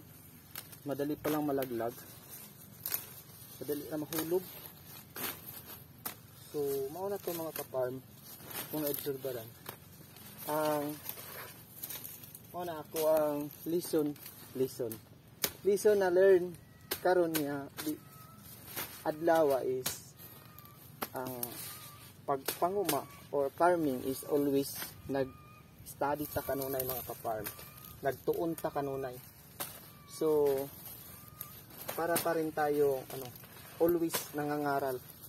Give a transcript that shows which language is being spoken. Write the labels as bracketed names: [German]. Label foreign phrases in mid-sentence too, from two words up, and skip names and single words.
[Filipino] Madali pa lang malaglag. Madali na mahulog. [Cebuano] So mauna to mga ka-farm kung na-obserbaran. Ako ang lesson na learn karon niya adlaw is ang pagpanguma or farming [English] is always [Cebuano] nag-study ta kanunay mga ka-farm. Nagtuon ta kanunay. [Filipino] So para pa rin tayo always nangangaral.